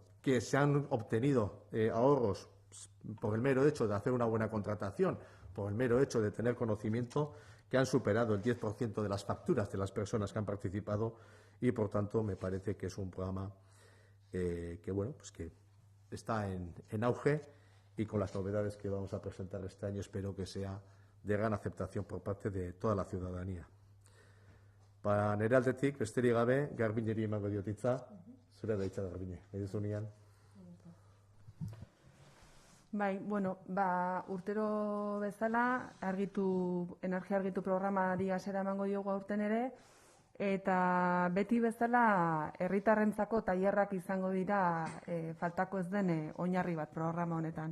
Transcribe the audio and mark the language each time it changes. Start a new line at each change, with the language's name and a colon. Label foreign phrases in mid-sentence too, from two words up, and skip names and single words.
Spanish: Que se han obtenido ahorros por el mero hecho de hacer una buena contratación, por el mero hecho de tener conocimiento, que han superado el 10% de las facturas de las personas que han participado y, por tanto, me parece que es un programa que está en auge y con las novedades que vamos a presentar este año espero que sea de gran aceptación por parte de toda la ciudadanía.
Basque: Para nire aldetik, besterik gabe, Garbineri emango diot hitza, zure da hitza Garbine, nahi duzunean. Bai, bueno, urtero bezala energia argitu programari hasiera emango diogu aurten ere, eta beti bezala herritarrentzako tailerrak izango dira faltako ez den oinarri bat programa honetan.